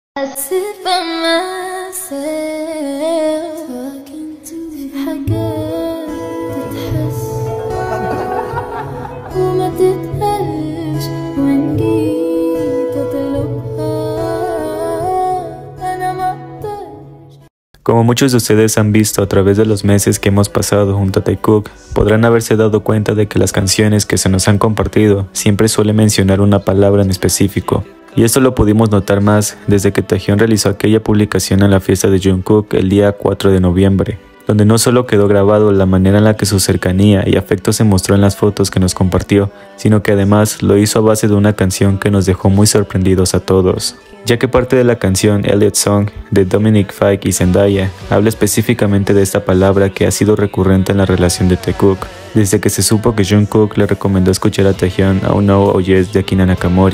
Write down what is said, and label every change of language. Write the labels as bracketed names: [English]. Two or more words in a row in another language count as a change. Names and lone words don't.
[Arabic] أسف myself حاجات تتحس وما تتقالش وإن جيت أطلبها أنا مقدرش. [Spanish] Como muchos de ustedes han visto a través de los meses que hemos pasado junto a Taekook, podrán haberse dado cuenta de que las canciones que se nos han compartido siempre suelen mencionar una palabra en específico. Y esto lo pudimos notar más desde que Taehyun realizó aquella publicación en la fiesta de Jungkook el día 4 de noviembre, donde no solo quedó grabado la manera en la que su cercanía y afecto se mostró en las fotos que nos compartió, sino que además lo hizo a base de una canción que nos dejó muy sorprendidos a todos, ya que parte de la canción Elliot Song de Dominic Fike y Zendaya habla específicamente de esta palabra que ha sido recurrente en la relación de Taekook, desde que se supo que Jungkook le recomendó escuchar a Taehyun a un No or Yes de Akina Nakamori.